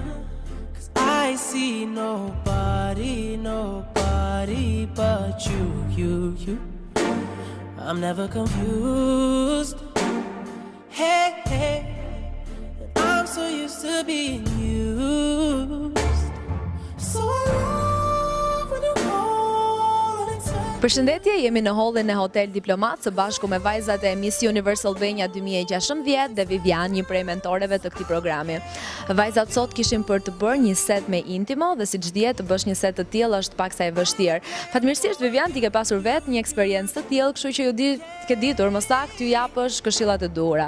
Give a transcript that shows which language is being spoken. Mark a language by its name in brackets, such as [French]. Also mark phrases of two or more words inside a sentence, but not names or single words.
[English] 'Cause I see nobody but you. I'm never confused. Hey, I'm so used to being used. So I love when you call and say. [Albanian] Përshëndetje, jemi në hallin e Hotel Diplomat së bashku me vajzat e Miss Universal Albania 2016 dhe Vivian, një prej mentoreve të këtij programi. Vajzat sot kishin për të bërë një set me intimo dhe siç dihet të bësh një set të tillë është paksa e vështirë. Fatmirësisht Vivian ti ke pasur vetë një eksperiencë të tillë, kështu që ke ditur më saktë ju japësh këshillat e duhura.